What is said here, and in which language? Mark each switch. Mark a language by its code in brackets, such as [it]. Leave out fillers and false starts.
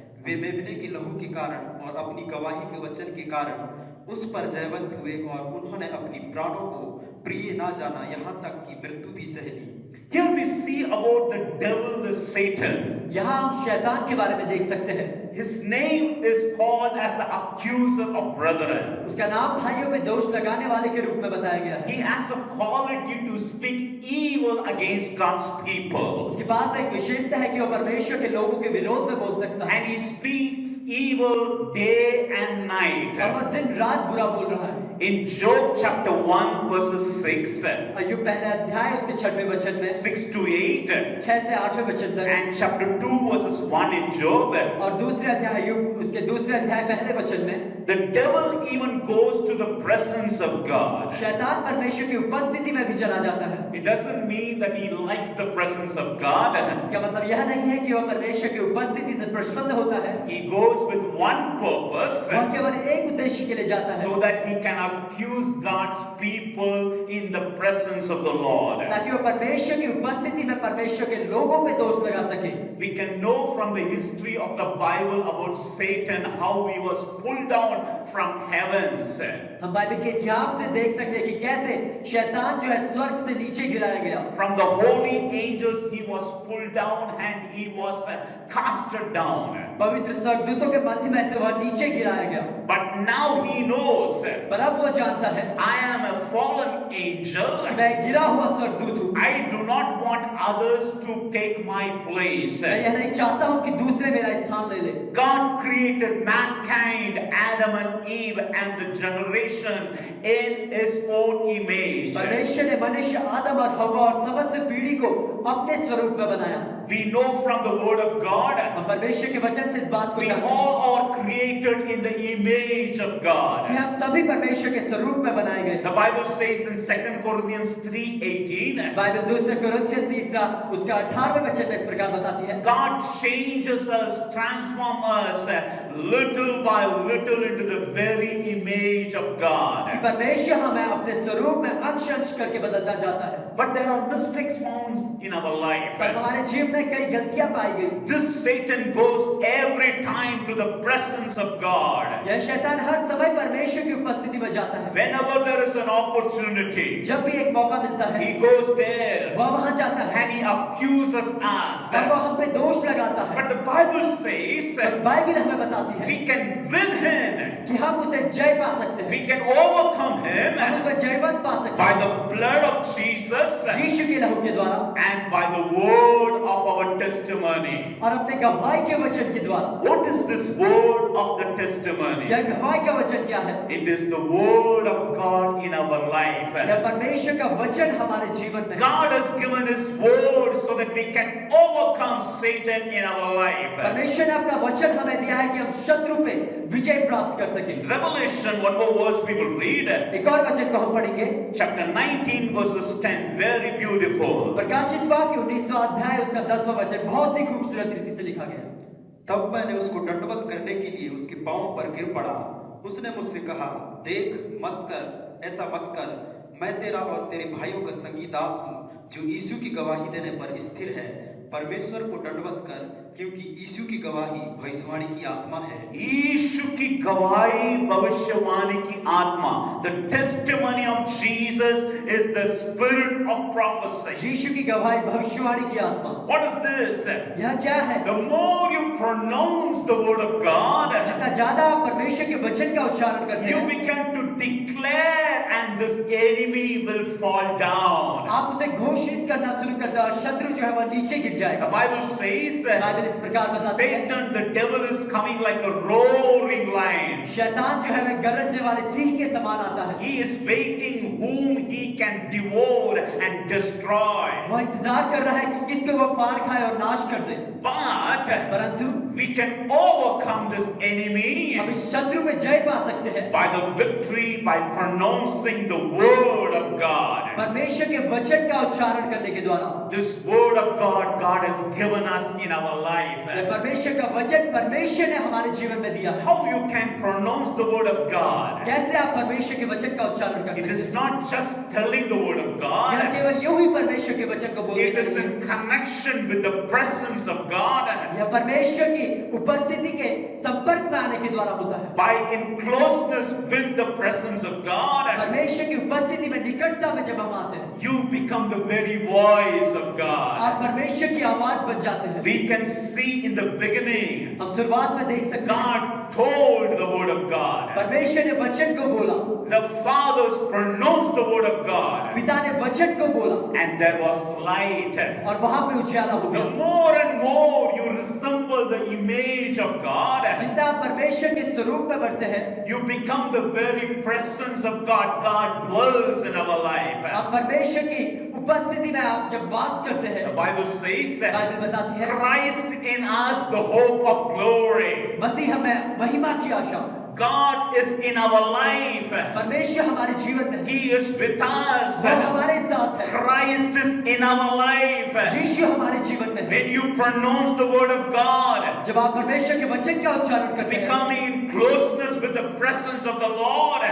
[hi] वे मेमने के लहू के कारण और अपनी गवाही के वचन के कारण उस पर जयवंत हुए और उन्होंने अपनी प्राणों को प्रिय ना जाना, यहाँ तक कि मृत्यु भी सह ली। [en] Here we see about the devil, the Satan. [hi] यहाँ हम शैतान के बारे में देख सकते हैं। [en] His name is called as the accuser of brethren. [hi] उसका नाम भाइयों पे दोष लगाने वाले के रूप में बताया गया है। [en] He has a quality to speak evil against God's people. [hi] उसके पास एक विशेषता है कि वो परमेश्वर के लोगों के विरोध में बोल सकता है [en] And he speaks evil day and [hi] और [en] night. [hi] वह दिन रात बुरा बोल रहा है। [en] In Job chapter 1 verses 6, [hi] अय्यूब पहला अध्याय उसके 6वें वचन में [en] 6 to 8, [hi] 6 से 8वें वचन तक, [en] and chapter 2 verses 1 in Job, [hi] और दूसरे अध्याय अय्यूब उसके दूसरे अध्याय पहले वचन में [en] the devil even goes to the presence of God. [hi] शैतान परमेश्वर की उपस्थिति में भी चला जाता है। [en] It doesn't mean that he likes the presence of God. [hi] इसका मतलब यह नहीं है कि वह परमेश्वर की उपस्थिति से प्रसन्न होता है। [en] He goes with one purpose, [hi] वह केवल एक उद्देश्य के लिए जाता है, [en] so that he can accuse God's people in the presence of the Lord. [hi] ताकि वह परमेश्वर की उपस्थिति में परमेश्वर के लोगों पे दोष लगा सके। [en] We can know from the history of the Bible about Satan how he was pulled down from heavens. [hi] हम बाइबल के इतिहास से देख सकते हैं कि कैसे शैतान जो है स्वर्ग से नीचे गिराया गया। [en] From the holy angels he was pulled down and he was casted down. [hi] पवित्र स्वर्गदूतों के मध्य में से वह नीचे गिराया गया। [en] But now he knows, [hi] पर अब वो जानता है [en] I am a fallen angel. [hi] मैं गिरा हुआ स्वर्गदूत हूँ। [en] I do not want others to take my place. [hi] मैं यह नहीं चाहता हूँ कि दूसरे मेरा स्थान ले ले। [en] God created mankind, Adam and Eve, and the generation in His own image. [hi] परमेश्वर ने मनुष्य आदम और हव्वा और समस्त पीढ़ी को अपने स्वरूप में बनाया। [en] We know from the Word of God, [hi] हम परमेश्वर के वचन से इस बात को [en] we [hi] जानते हैं [en] all are created in the image of [hi] कि [en] God. [hi] हम सभी परमेश्वर के स्वरूप में बनाए गए। [en] The Bible says in 2 Corinthians 3:18, [hi] Bible दूसरे कोरिन्थियन 3 उसका 18वें वचन में इस प्रकार बताती है, [en] God changes us, transforms us little by little into the very image of [hi] कि [en] God. [hi] परमेश्वर हमें अपने स्वरूप में अंश अंश करके बदलता जाता है। [en] But there are mistakes found in our [hi] पर [en] life. [hi] हमारे जीवन में कई गलतियां पाई गई। [en] This Satan goes every time to the presence of God. [hi] यह शैतान हर समय परमेश्वर की उपस्थिति में जाता है। [en] Whenever there is an opportunity, [hi] जब भी एक मौका मिलता है [en] he goes there [hi] वह वहां जाता है [en] and he accuses us. [hi] और वह हम पे दोष लगाता है। [en] But the Bible says [hi] पर बाइबल हमें बताती है [en] we can win him, [hi] कि हम उसे जय पा सकते हैं, [en] we can overcome him [hi] हम उसे जयवंत पा सकते [en] by [hi] हैं [en] the blood of Jesus [hi] यीशु के लहू के द्वारा [en] and by the word of our testimony. [hi] और अपने गवाही के वचन के द्वारा। [en] What is this word of the testimony? [hi] यह गवाही का वचन क्या है? [en] It is the word of God in our life. [hi] यह परमेश्वर का वचन हमारे जीवन में। [en] God has given His word so that we can overcome Satan in our life. [hi] परमेश्वर ने अपना वचन हमें दिया है कि हम शत्रु पे विजय प्राप्त कर सकें। [en] Revelation, one more verse we will read. [hi] एक और वचन को हम पढ़ेंगे, [en] Chapter 19 verses 10, very beautiful. [hi] प्रकाशित वाक्य 19वां अध्याय उसका 10वां वचन बहुत ही खूबसूरत रीति से लिखा गया है। तब मैंने उसको दंडवत करने के लिए उसके पांव पर गिर पड़ा। उसने मुझसे कहा, देख, मत कर, ऐसा मत कर। मैं तेरा और तेरे भाइयों का संगी दास हूँ, जो यीशु की गवाही देने पर स्थिर है। परमेश्वर को दंडवत कर, क्योंकि यीशु की गवाही भविष्यवाणी की आत्मा है। यीशु की गवाही भविष्यवाणी की आत्मा. [en] The testimony of Jesus is the spirit of prophecy. [hi] यीशु की गवाही भविष्यवाणी की आत्मा। [en] What is this? [hi] यह क्या है? [en] The more you pronounce the word of God, [hi] जितना ज्यादा आप परमेश्वर के वचन का उच्चारण करते [en] you [hi] हैं, [en] begin to declare and this enemy will fall down. [hi] आप उसे घोषित करना शुरू करते हैं और शत्रु जो है वह नीचे गिर [en] The [hi] जाएगा। [en] Bible says [hi] बाइबल इस प्रकार बताती है, [en] Satan, the devil, is coming like a roaring lion. [hi] शैतान जो है वह गरजने वाले सिंह के समान आता है। [en] He is waiting whom he can devour and destroy. [hi] वह इंतजार कर रहा है कि किसको वह फाड़ खाए और नाश कर दे। [en] But [hi] परंतु [en] we can overcome this enemy [hi] हम इस शत्रु पे जय पा सकते हैं [en] by the victory, by pronouncing the word of God. [hi] परमेश्वर के वचन का उच्चारण करने के द्वारा। [en] This word of God, God has given us in our life. [hi] यह परमेश्वर का वचन परमेश्वर ने हमारे जीवन में दिया है। [en] How you can pronounce the word of God? [hi] कैसे आप परमेश्वर के वचन का उच्चारण कर [en] It [hi] सकते [en] is [hi] हैं? [en] not just telling the word of [hi] यह [en] God. [hi] केवल यूं ही परमेश्वर के वचन को बोलने [en] It is [hi] नहीं है। [en] in connection with the presence of God. [hi] यह परमेश्वर की उपस्थिति के संपर्क में आने के द्वारा होता है। [en] By in closeness with the presence of God, [hi] परमेश्वर की उपस्थिति में निकटता में जब हम आते हैं, [en] you become the very voice of God. [hi] आप परमेश्वर की आवाज बन जाते हैं। [en] We can see in the beginning, [hi] हम शुरुआत में देख सकते हैं [en] God told the word of God. [hi] परमेश्वर ने वचन को बोला, [en] The fathers pronounced the word of God, [hi] पिता ने वचन को बोला [en] and there was light. [hi] और वहां पे उजाला हो [en] The [hi] गया। [en] more and more you resemble the image of God, [hi] जितना आप परमेश्वर के स्वरूप में बढ़ते हैं, [en] you become the very presence of God. God dwells in our life. [hi] आप परमेश्वर की उपस्थिति में आप जब वास करते हैं, [en] The Bible says [hi] बाइबल बताती है [en] Christ in us, the hope of glory. [hi] मसीह हमें महिमा की आशा। [en] God is in our life. [hi] परमेश्वर हमारे जीवन में है, [en] He is with us. [hi] वो हमारे साथ है। [en] Christ is in our life. [hi] यीशु हमारे जीवन में है। [en] When you pronounce the word of God, [hi] जब आप परमेश्वर के वचन का उच्चारण करते हैं, [en] becoming in closeness with the presence of the Lord,